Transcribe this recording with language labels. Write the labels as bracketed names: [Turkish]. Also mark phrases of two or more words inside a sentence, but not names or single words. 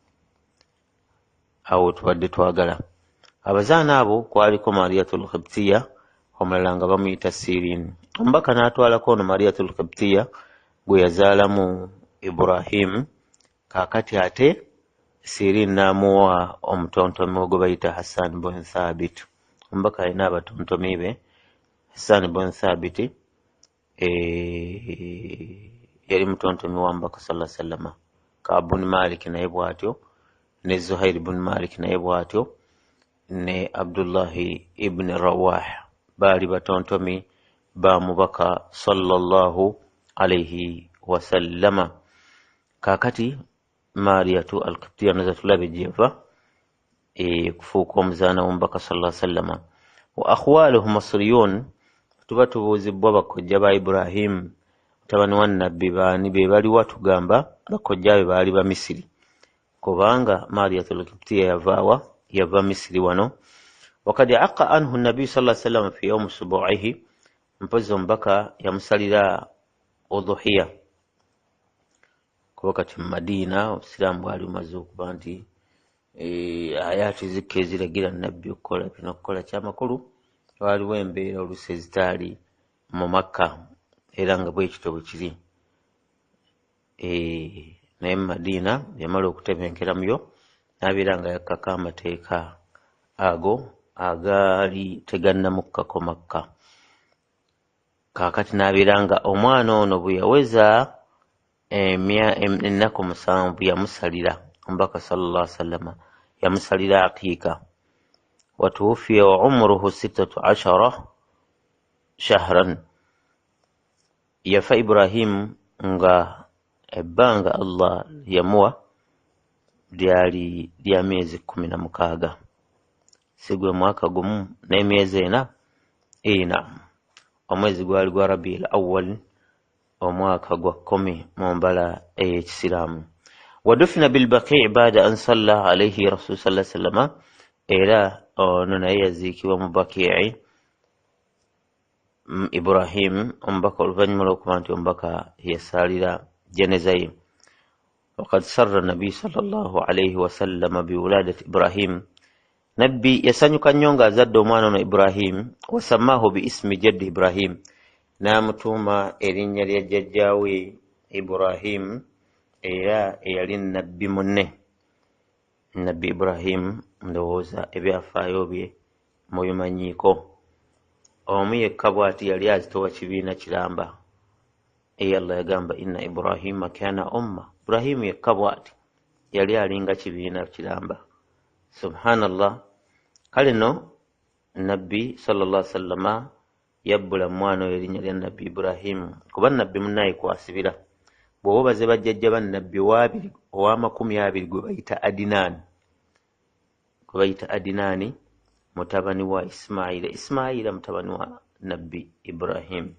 [Ganda] awo tubadde twagala abazaana abo kwaliko Mariyatul Qibtiyya omulala nga bamuyita Sirin omubaka n'atwalako ono Mariyatul Qibtiyya gwe yazaalamu Ibrahim kakati ate Sirin n'amuwa omutontomi gwe bayita Hassan bin Thabit omubaka alina abatontomi be Hassan bin Thabit yali mutontomi wa Mubaka [Arabic] صلى الله عليه وسلم. [Ganda] Ka'b bin Malik naye bw'atyo, ne Zuhair bin Malik naye bw'atyo, ne Abdullah ibn Rawah baali batontomi ba Mubaka [Arabic] صلى الله عليه وسلم. [Ganda] Kaakati Mariyatu al-Qibtiyya nazo tulabe gyeva kufuuka omuzaana w'Omubaka [Arabic] صلى الله عليه وسلم. وأخواله مصريون, [Ganda] tuba tubuuzibwa bakojja ba Ibrahim mutabani wa Nabbi baani be baliwa, tugamba bakojja be baali ba Misiri, kubanga Mariyatu al-Qibtiyya yavaawa? Yava Misiri wano. [Arabic] وقد عق عنه النبي صلى الله عليه وسلم في يوم سبوعه, [Ganda] mpozi Omubaka yamusalira udhuhiya kuba kati mu Madiina obusiraamu bwali bumaze okuba nti ayaati zikka eziragira Nabbi okukola bino okukola. Kyamakulu waliwo embeera oluusi ezitaali mu Makka era nga bwekityo bwe kiri. Naye mu Madiina yamala okutebenkeramuyo n'abeera nga yakkako amateeka ago agaali tegannamukkako Makka. Kaakati n'abeera nga omwana ono bwe yaweza ennaku 7 yamusalira Omubaka [Arabic] صلى الله عليه وسلم, [Ganda] yamusalira aqiika. [Arabic] وتوفي وعمره 16 شهرا, [Ganda] yafa Ibrahim nga ebbanga Allah yamuwa lyali lya myezi 16, sigwe mwaka gumu n'emyezi 4. Omwezi gwali gwa Rabiul Awwal, omwaka gwa 10 mu mbala ey'Ekisiraamu. [Arabic] ودفن بالبقيع بعد أن صلى عليه رسول الله صلى الله عليه وسلم, [Ganda] era ono naye yaziikibwa mu Baqi' Ibrahim Omubaka oluvannyuma lw'okuba nti Omubaka yasaalira jeneza ye. [Arabic] وقد سر النبي صلى الله عليه وسلم بولادة إبراهيم, [Ganda] Nabbi yasanyuka nnyo ng'azadde omwana ono Ibrahim. [Arabic] وسماه باسم جده إبراهيم, [Ganda] n'amutuuma erinnya lya jjajjaawe Ibrahim, era eyali Nabbi munne. Nabbi Ibrahim ndowooza ebyafaayo bye mubimanyiiko. Omu yekka bw'ati yali azitowa kibiina kiramba. Allah yagamba [Arabic] إن إبراهيم كان أمة. [Ganda] Ibrahim yekka bw'ati yali alinga kibiina kiramba. Subhanallah. Kale no Nabbi [Arabic] صلى الله عليه وسلم [Ganda] yabbula mwana oyo erinnya lya Nabbi Ibrahim, kuba Nabbi munnaye kwasibira. Bw'oba baze bajjajja ba Nabbi ow'amakumi 20 gwe bayita Adinaani, mutabani wa Ismaila mutabani wa Nabbi Ibrahim.